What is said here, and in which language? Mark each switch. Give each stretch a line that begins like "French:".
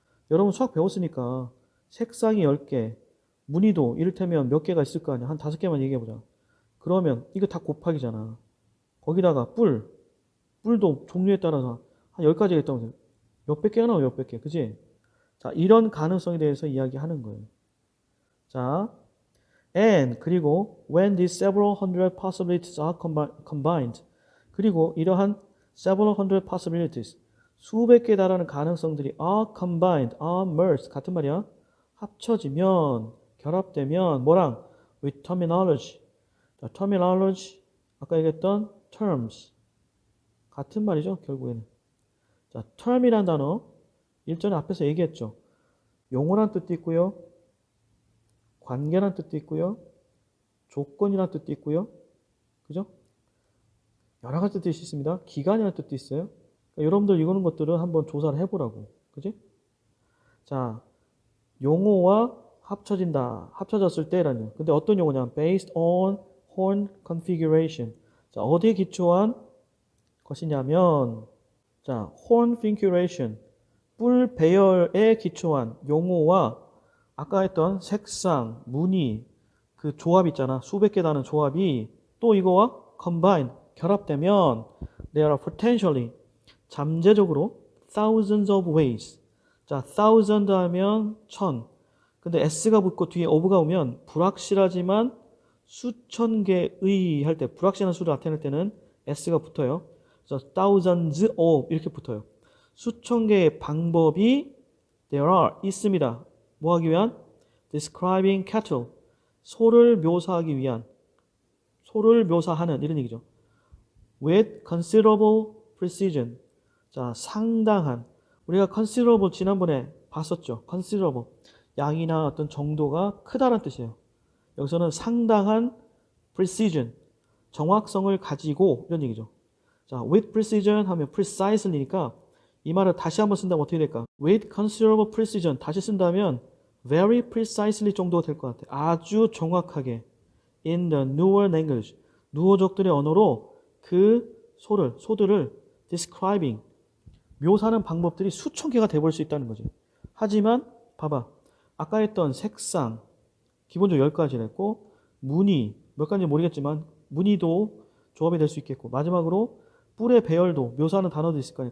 Korean: 여러분 수학 배웠으니까 색상이 10개, 무늬도 이를테면 몇 개가 있을 거 아니야. 한 5개만 얘기해 보자. 그러면 이거 다 곱하기잖아. 거기다가 뿔도 종류에 따라서 한 10가지가 있다고 해요. 몇백 개가 나와 몇백 개. 그지? 자, 이런 가능성에 대해서 이야기하는 거예요.
English: 자, and 그리고 when these several hundred possibilities are combined 그리고 이러한 several hundred possibilities
Korean: 수백 개 달하는 가능성들이
English: are combined, are merged 같은 말이야.
Korean: 합쳐지면 결합되면 뭐랑
English: with terminology.
Korean: 자, terminology 아까 얘기했던 terms 같은 말이죠. 결국에는. 자, term이란 단어 일전에 앞에서 얘기했죠. 용어란 뜻도 있고요. 관계란 뜻도 있고요. 조건이란 뜻도 있고요. 그죠? 여러 가지 뜻이 있습니다. 기간이라는 뜻도 있어요. 그러니까 여러분들 이거는 것들은 한번 조사를 해보라고. 그지? 자, 용어와 합쳐졌을 때라는. 근데 어떤 용어냐?
English: Based on horn configuration.
Korean: 자, 어디에 기초한 것이냐면, 자, horn configuration. 뿔 배열에 기초한 용어와 아까 했던 색상, 무늬, 그 조합 있잖아. 수백 개 다는 조합이 또 이거와 combine, 결합되면
English: there are potentially,
Korean: 잠재적으로
English: thousands of ways.
Korean: 자, thousand 하면 천. 근데 s가 붙고 뒤에 of가 오면 불확실하지만 수천 개의 할 때, 불확실한 수를 나타낼 때는 s가 붙어요. 그래서 thousands of 이렇게 붙어요. 수천 개의 방법이 there are 있습니다. 뭐 하기 위한?
English: describing cattle.
Korean: 소를 묘사하기 위한. 소를 묘사하는 이런 얘기죠.
English: with considerable precision.
Korean: 자, 상당한. 우리가 considerable 지난번에 봤었죠.
English: considerable.
Korean: 양이나 어떤 정도가 크다는 뜻이에요. 여기서는 상당한 precision. 정확성을 가지고 이런 얘기죠. 자, with precision 하면 preciselly니까 이 말을 다시 한번 쓴다면 어떻게 될까?
English: with considerable precision
Korean: 다시 쓴다면
English: very precisely
Korean: 정도가 될 것 같아. 아주 정확하게
English: in the newer language.
Korean: 누어족들의 언어로 그 소들을 describing 묘사하는 방법들이 수천 개가 돼볼 수 있다는 거지. 하지만 봐봐. 아까 했던 색상 기본적으로 10가지를 했고 무늬 몇 가지인지 모르겠지만 무늬도 조합이 될 수 있겠고 마지막으로 뿔의 배열도 묘사하는 단어도 있을 거 아니야.